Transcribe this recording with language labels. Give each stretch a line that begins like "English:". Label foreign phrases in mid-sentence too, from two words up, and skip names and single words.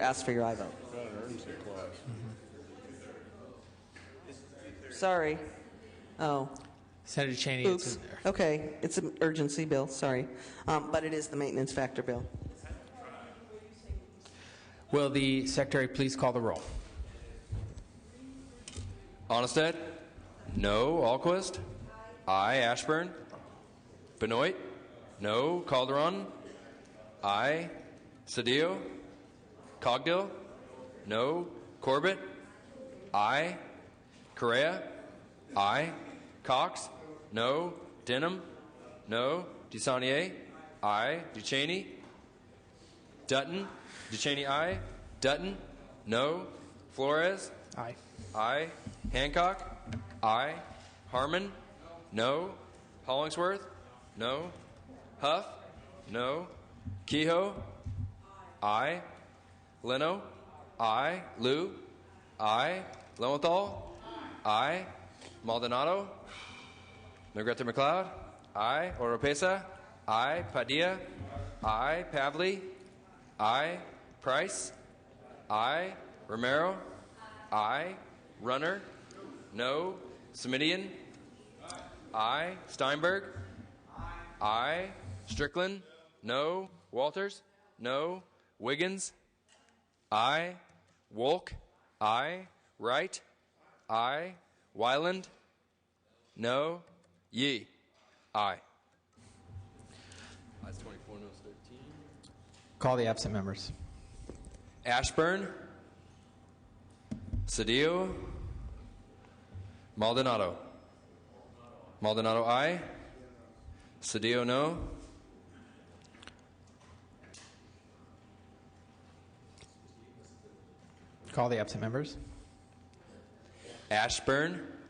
English: Ask for your aye vote. Sorry. Oh. Senator Cheney. Oops. Okay, it's an urgency bill, sorry. But it is the maintenance factor bill. Will the Secretary please call the roll? Onnested? No. Alquist? Aye. Ashburn? Benoit? No. Calderon? Aye. Cedillo? Cogdill? No. Corbett? Aye. Correa? Aye. Cox? No. Denham? No. DeSaulnier? Aye. Ducheney? Dutton? Ducheney, aye. Dutton? No. Flores? Aye. Aye. Hancock? Aye. Harmon? No. Hollingsworth? No. Huff? No. Kehoe? Aye. Leno? Aye. Liu? Aye. Lowenthal? Aye. Maldonado? Negrete McLeod? Aye. Oropesa? Aye. Padilla? Aye. Pavley? Aye. Price? Aye. Romero? Aye. Runner? No. Semidian? Aye. Steinberg? Aye. Strickland? No. Walters? No. Wiggins? Aye. Wolk? Aye. Wright? Aye. Wyland? No. Yee? Aye. Ayes 24, noes 13. Call the absent members. Ashburn? Cedillo? Maldonado? Maldonado, aye. Cedillo, no. Call the absent members. Ashburn?